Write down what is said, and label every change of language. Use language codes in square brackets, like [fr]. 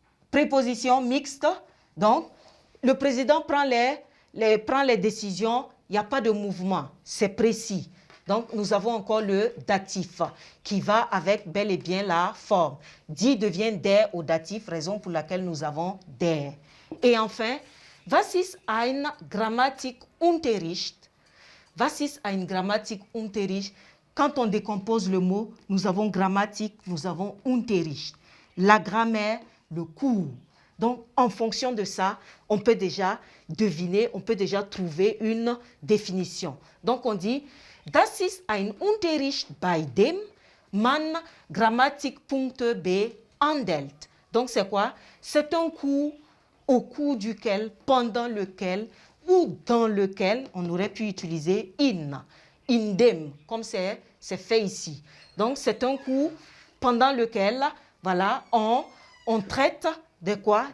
[fr] Préposition mixte. Donc, le président prend les décisions, il n'y a pas de mouvement, c'est précis. Donc, nous avons encore le datif qui va avec bel et bien la forme. Die devient der au datif, raison pour laquelle nous avons der. Et enfin, [de] was ist ein Grammatik-Unterricht? Was ist ein Grammatik-Unterricht? [fr] Quand on décompose le mot, nous avons grammatique, nous avons Unterricht. La grammaire, le cours. Donc, en fonction de ça, on peut déjà deviner, on peut déjà trouver une définition. Donc, on dit, [de] das ist ein Unterricht, bei dem man Grammatikpunkte behandelt. [fr] Donc, c'est quoi? C'est un cours au cours duquel, pendant lequel ou dans lequel on aurait pu utiliser in dem, comme c'est fait ici. Donc, c'est un cours pendant lequel, voilà, on traite de quoi?